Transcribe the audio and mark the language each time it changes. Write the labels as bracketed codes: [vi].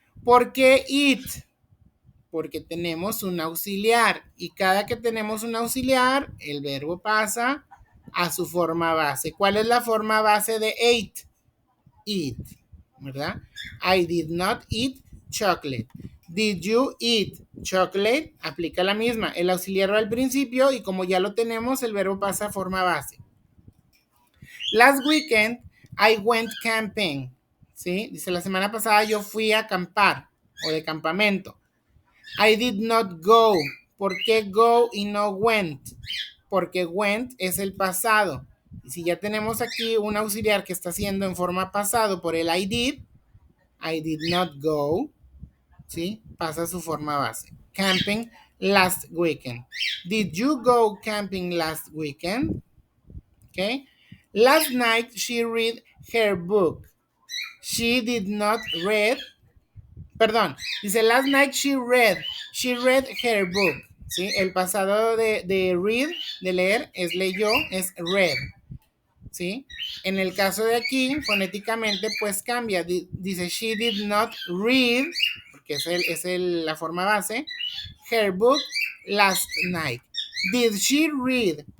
[es] ¿Por qué eat? Porque tenemos un auxiliar y cada que tenemos un auxiliar, el verbo pasa a su forma base. ¿Cuál es la forma base de ate? [en] Eat, [es] ¿verdad? [en] I did not eat chocolate. Did you eat chocolate? [es] Aplica la misma. El auxiliar va al principio y como ya lo tenemos, el verbo pasa a forma base. [en] Last weekend, I went camping. [es] ¿Sí? Dice, la semana pasada yo fui a acampar o de campamento. [en] I did not go. [es] ¿Por qué [en] go y no went? [es] Porque went es el pasado. Y si ya tenemos aquí un auxiliar que está haciendo en forma pasado por el [en] I did not go, [es] ¿sí? Pasa a su forma base. [en] Camping last weekend. Did you go camping last weekend? Okay. Last night she read her book. She did not read. [es] Perdón, dice [en] last night she read her book. [es] ¿Sí? El pasado de read, de leer, es leyó, es read. ¿Sí? En el caso de aquí, fonéticamente, pues cambia. [en] Dice she did not read, [es] porque es la forma base, [en] her book last night. Did she read